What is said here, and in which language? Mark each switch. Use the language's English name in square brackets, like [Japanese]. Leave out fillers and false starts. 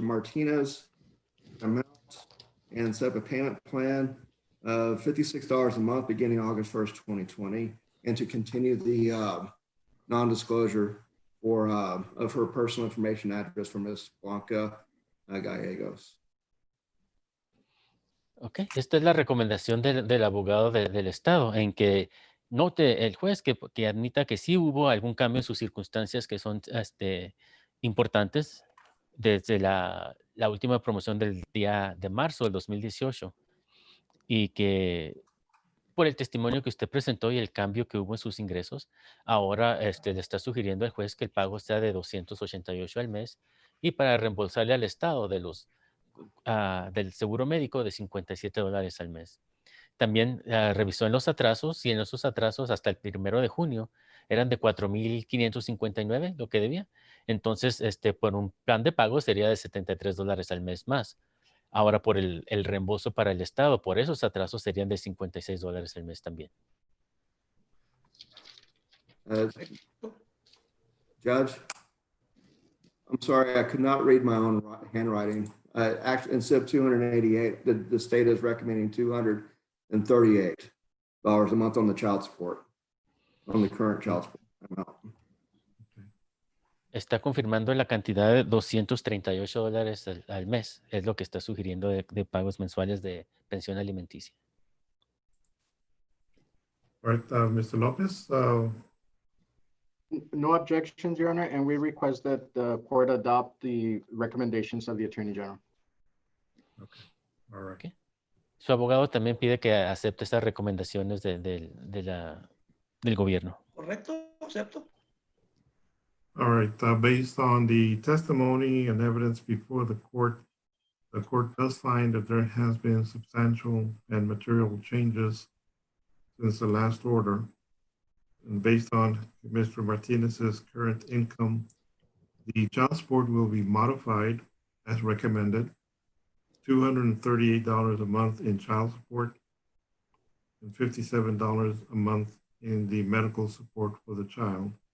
[English] Martinez amount and set up a payment plan of $56 a month beginning August 1st, 2020, and to continue the non-disclosure of her personal information address for Ms. Blanca Gallegos. [Spanish] Ok, esta es la recomendación del abogado del Estado, en que note el juez que admita que sí hubo algún cambio en sus circunstancias que son importantes desde la última promoción del día de marzo del 2018 y que por el testimonio que usted presentó y el cambio que hubo en sus ingresos, ahora le está sugiriendo al juez que el pago sea de 288 al mes y para reembolsarle al Estado del seguro médico de $57 al mes. También revisó en los atrasos y en esos atrasos hasta el 1 de junio eran de $4,559 lo que debía. Entonces, por un plan de pago sería de $73 al mes más. Ahora, por el reembolso para el Estado, por esos atrasos serían de $56 al mes también. [English] Judge, I'm sorry, I could not read my own handwriting. Actually, instead of 288, the state is recommending $238 a month on the child support, on the current child support amount. [Spanish] Está confirmando la cantidad de $238 al mes. Es lo que está sugiriendo de pagos mensuales de pensión alimenticia. [English] All right, Mr. Lopez, No objections, Your Honor, and we request that the court adopt the recommendations of the Attorney General. okay, all right. Okay. [Spanish] Su abogado también pide que acepte estas recomendaciones del gobierno. ¿Correcto? ¿Acepto? [English] All right, based on the testimony and evidence before the court does find that there has been substantial and material changes since the last order. And based on Mr. Martinez's current income, the child support will be modified as recommended, $238 a month in child support and $57 a month in the medical support for the child.